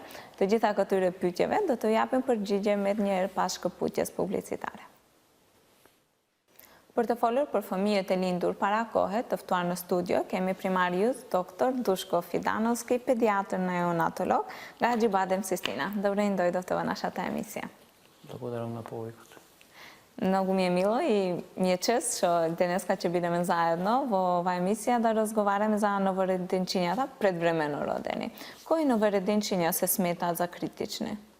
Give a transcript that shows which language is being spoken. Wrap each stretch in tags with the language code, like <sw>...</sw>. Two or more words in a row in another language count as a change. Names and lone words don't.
<sq>Të gjitha këtyre pyetjeve do të japim përgjigje me një herë pas shkëputjes publicitare. Për të folur për fëmijët e lindur para kohe, të ftuar në studio, kemi primarius Dr. Dushko Fidanovski, pediatër neonatolog, nga Acibadem Sistina.</sq> <bg>Добре им дойдохте в нашата емисия.</bg> <mk>Благодарам на повикот. Много ми е мило и ми е чест, што денеска ќе бидеме заедно во оваа емисија да разговараме за новороденчињата предвремено родени. Кои новороденчиња се сметаат за критични?</mk>